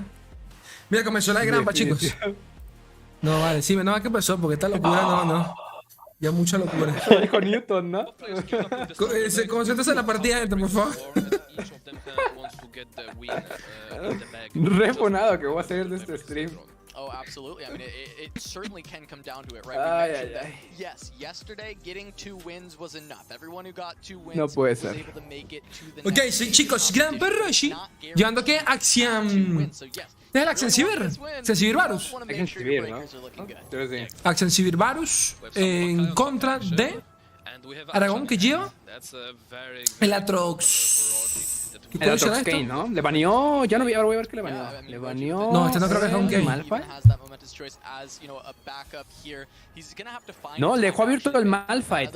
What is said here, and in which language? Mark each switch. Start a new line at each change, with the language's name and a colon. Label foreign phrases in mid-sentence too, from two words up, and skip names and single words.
Spanish: Mira, comenzó la grampa, chicos. No, vale, sí, no, ¿qué pasó? Porque esta locura, no. Ya mucha locura. Lo dijo Newton, ¿no? Concéntrate en la partida, por favor. Re funado que voy a hacer de este stream.
English: Oh, absolutely. I mean, it certainly can come down to it, right? We mentioned that, yes, yesterday getting 2 wins was enough. Everyone who got 2 wins
Spanish: no puede
English: was
Spanish: ser.
English: able to make it to the
Spanish: Ok, sí, chicos, gran perroshi. Llevando que Axiom. ¿Es el Axiom Civir? Civir Varus. Axiom Civir, ¿no? Axiom Civir Varus en contra de Aragón, que lleva el Atrox. El Atrox Kane, ¿no? Le baneó. Ya no vi, ahora voy a ver qué le baneó. Le baneó. No, este no creo que es un Kane. Malphite. No, le dejó abierto el Malphite.